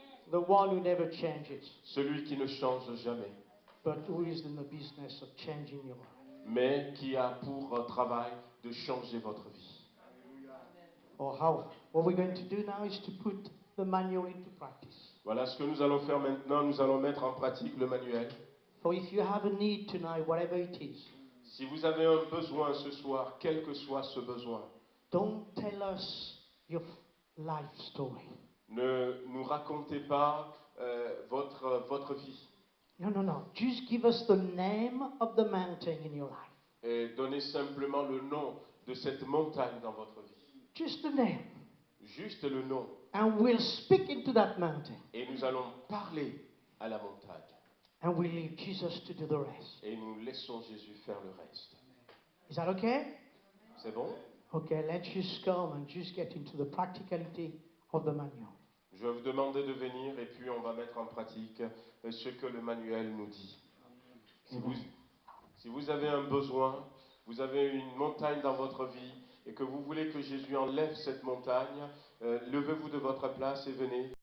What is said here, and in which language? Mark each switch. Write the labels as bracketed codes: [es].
[en] The one who never changes, [fr] Celui qui ne change jamais, [en] but who is in the business of changing your life. [fr] mais qui a pour travail de changer votre vie. [en] Or how? What we're going to do now is to put the manual into practice. [fr] Voilà ce que nous allons faire maintenant. Nous allons mettre en pratique le manuel. [en] For if you have a need tonight, whatever it is, [fr] Si vous avez un besoin ce soir, quel que soit ce besoin, [en] don't tell us your life story. [fr] ne nous racontez pas votre vie. [en] No, no, no. Just give us the name of the mountain in your life. [fr] Et donnez simplement le nom de cette montagne dans votre vie. [en] Just the name. [fr] Juste le nom. [en] And we'll speak into that mountain. [fr] Et nous allons parler à la montagne. [en] And we'll leave Jesus to do the rest. [fr] Et nous laissons Jésus faire le reste. [en] Is that okay? [fr] C'est bon? [en] Okay, let's just come and just get into the practicality of the manual. [fr] Je vais vous demander de venir et puis on va mettre en pratique ce que le manuel nous dit. Si vous avez un besoin, vous avez une montagne dans votre vie et que vous voulez que Jésus enlève cette montagne, levez-vous de votre place et venez.